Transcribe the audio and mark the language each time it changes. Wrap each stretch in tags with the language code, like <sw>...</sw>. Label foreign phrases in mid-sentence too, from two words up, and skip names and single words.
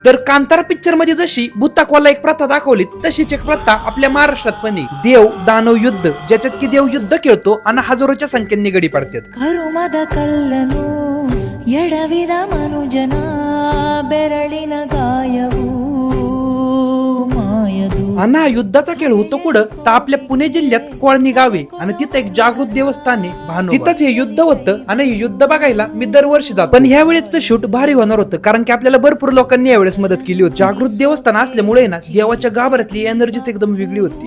<mr>तर कांतारा पिक्चर मध्ये जशी भूताकवाला एक प्रथा दाखवली तशीच एक प्रथा आपल्या महाराष्ट्रात पण आहे. देव दानव युद्ध, ज्याच्यात की देव युद्ध खेळतो आणि हजारोच्या संख्येने गडी पाडतात.</mr> <kn>ಕರುಮದ ಕಲ್ಲನು ಎಡವಿದ ಮನುಜನ ಬೆರಳಿನ ಗಾಯವು ಮಾಯದು.</kn> <mr>आणि हा युद्धाचा खेळ होतो कुठं तर आपल्या पुणे जिल्ह्यात कोळणी गावे आणि तिथं एक जागृत देवस्थान आहे भानोबा. तिथंच हे युद्ध होतं आणि हे युद्ध बघायला मी दरवर्षी जातो. पण ह्या वेळेचं शूट भारी होणार होतं कारण की आपल्याला भरपूर लोकांनी यावेळेस मदत केली होती. जागृत देवस्थान असल्यामुळे ना देवाच्या गाभाऱ्यातली एनर्जीच एकदम वेगळी होती.</mr>